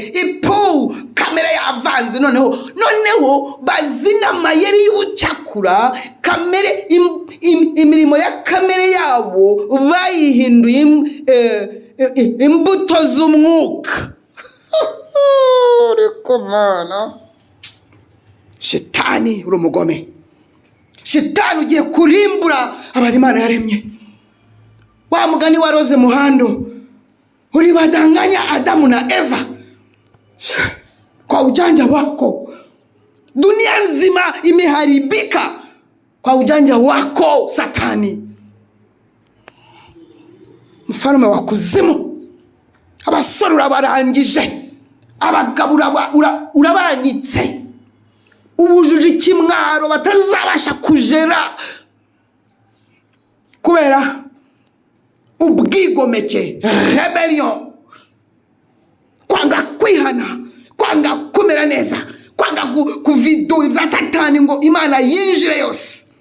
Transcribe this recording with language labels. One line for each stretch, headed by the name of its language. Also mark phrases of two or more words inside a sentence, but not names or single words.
Kinyarwanda: Ipu, kamere yavanze noneho. Noneho bazina amayeri y'ubucakura, kamere, im-, im-, imirimo ya kamere yabo bayihinduye im-, eh, eh, imbuto z'umwuka. Ariko Mana, Shetani uri umugome. Shetani ugiye kurimbura abantu Imana yaremye. Wa mugani wa
Swahili: Rose Muhando, ulibadanganya Adamu na Eva kwa ujanja wako. Dunia nzima imeharibika kwa ujanja wako, Satani. Mfalme wa kuzimu,
Kinyarwanda: abasore urabarangije, abagabo uraba-, ura-, urabanitse. Ubujuje ikimwaro batazabasha kujera kubera ubwigomeke, rebellion, kwanga kwihana, kwanga kumera neza, kwanga gu-, kuvidura ibya Satani ngo Imana yinjire yose.